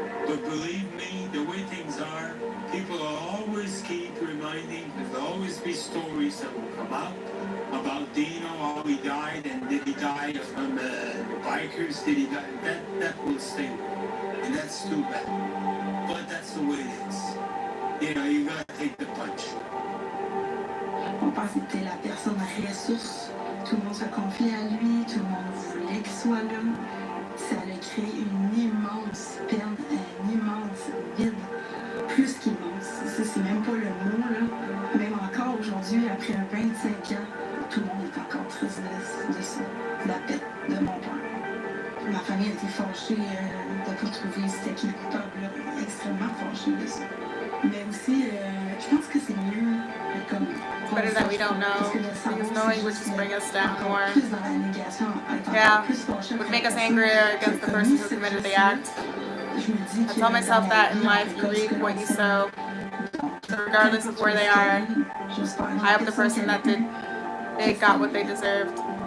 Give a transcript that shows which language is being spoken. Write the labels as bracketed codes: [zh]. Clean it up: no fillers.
[en] But believe me, the way things are, people will always keep reminding, there'll always be stories that will come out about Dino, how he died, and did he die from bikers, did he die? That will stay, and that's too bad. But that's the way it is. You know, you gotta take the punch. [fr] Mon père, c'était la personne ressource. Tout le monde se confiait à lui, tout le monde voulait qu'il soit là. Ça a créé une immense peine, un immense vide. Plus qu'immense. Ça, c'est même pas le mot, là. Même encore aujourd'hui, après 25 ans, tout le monde est encore triste de ça. De la perte de mon père. Ma famille a été fâchée de ne pas trouver c'était qui le coupable, là. Extrêmement fâchée de ça. Mais aussi, je pense que c'est mieux comme... [en] Better that we don't know, because knowing would just bring us down more. Yeah, would make us angrier against the person who committed the act. I tell myself that in life, you reap what you sow. So regardless of where they are, I hope the person that did it got what they deserved.